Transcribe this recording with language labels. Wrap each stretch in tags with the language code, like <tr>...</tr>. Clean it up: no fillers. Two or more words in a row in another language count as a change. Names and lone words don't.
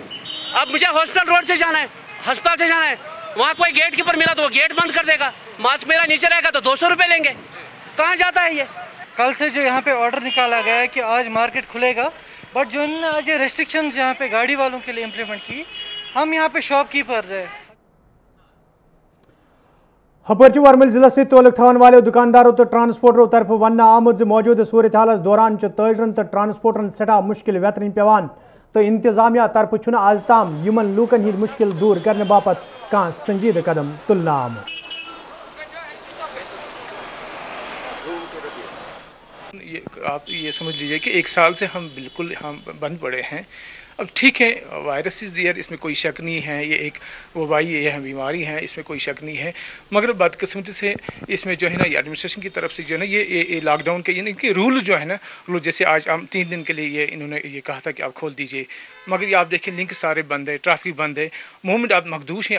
<ur>اب مجھے</ur> <en>hospital road</en> <ur>سے جانا ہے، ہسپتال سے جانا ہے، وہاں کوئی</ur> <en>gate keeper</en> <ur>ملا تو وہ گیٹ بند کر دے گا، ماسک میرا نیچے رہے گا تو 200 روپے لیں گے۔ کہاں جاتا ہے یہ؟ کل سے جو یہاں پہ آرڈر نکالا گیا ہے کہ آج مارکیٹ کھلے گا، بٹ جو انہوں نے آج یہ ریسٹرکشنز یہاں پہ گاڑی والوں کے لیے امپلیمنٹ کی، ہم یہاں پہ</ur> <en>shop keepers</en> <ur>ہیں۔</ur> <ks>ہپرچ ورمل ضلع سے تعلق تھان والے دکانداروں تو ٹرانسپورٹروں طرف ون آمد موجودہ صورت حالس دوران تاجرن تو ٹرانسپورٹرن سٹھا مشکل ویترن پیوان تو انتظامیہ طرف آز تام یمن لوکن ہند مشکل دور کرنے باپت کان سنجیدہ قدم تلنا آمت.</ks> <ur>آپ یہ سمجھ لیجئے کہ 1 سال سے ہم بالکل بند پڑے ہیں. اب ٹھیک ہے</ur> <en>virus is there,</en> <ur>اس میں کوئی شک نہیں ہے، یہ ایک وبائی یہ بیماری ہے، اس میں کوئی شک نہیں ہے، مگر بدقسمتی سے اس میں جو ہے نا یہ ایڈمنسٹریشن کی طرف سے جو ہے نا یہ</ur> <en>lock down</en> <ur>کے یعنی کہ رول جو ہے نا جیسے آج ہم 3 دن کے لیے انہوں نے یہ کہا تھا کہ آپ کھول دیجئے، مگر یہ آپ دیکھیں لنک سارے بند ہے، ٹریفک بند ہے، موومنٹ آپ مخدوش ہیں.</ur>